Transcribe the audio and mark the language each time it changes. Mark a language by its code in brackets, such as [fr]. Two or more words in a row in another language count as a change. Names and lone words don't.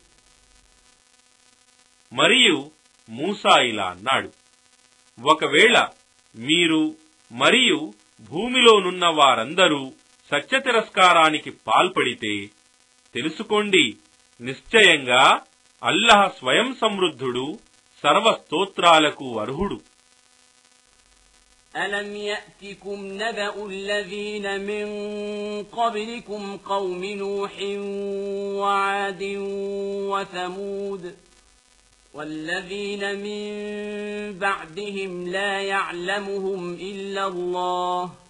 [te] మరియు మూసా ఇలా అన్నాడు, ఒకవేళ మీరు మరియు భూమిలోనున్న వారందరూ సత్య తిరస్కారానికి పాల్పడితే తెలుసుకోండి, నిశ్చయంగా అల్లాహ్ స్వయం సమృద్ధుడు, సర్వస్తోత్రాలకు అర్హుడు. [ar] ألم يأتكم نبأ الذين من قبلكم قوم نوح وعاد وثمود والذين من بعدهم لا يعلمهم إلا الله